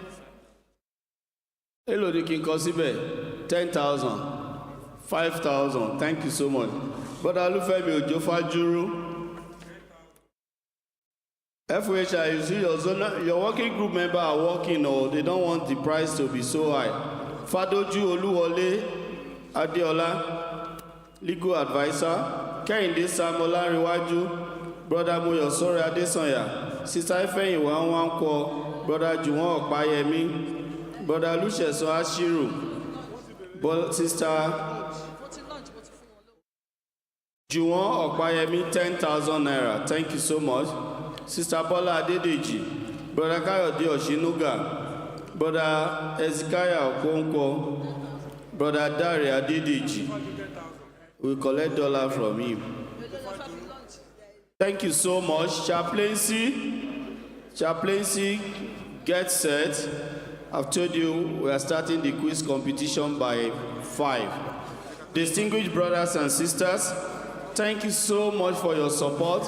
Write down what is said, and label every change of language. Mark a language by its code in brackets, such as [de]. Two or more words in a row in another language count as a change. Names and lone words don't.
[en] Hello, the King Kosibe, 10,000. 5,000. Thank you so much. Brother Alufemi Ojofajuru. FHI, you see your working group member are working, or they don't want the price to be so high. Fadoju Oluwole Adeola, legal advisor. Kehinde Samola Riwaju. Brother Moyosore Adesanya. Sister Ifeyin Wanwanko. Brother Juwon Okpayemi. Brother Lucius Ashiru. Sister Juwon Okpayemi, 10,000 naira. Thank you so much. Sister Bola Adedeji. Brother Kayode Oshinuga. Brother Ezekiah Okonkwo. Brother Dare Adedeji. We collect dollar from him. Thank you so much. Chaplaincy, get set. I've told you we are starting the quiz competition by 5. Distinguished brothers and sisters, thank you so much for your support.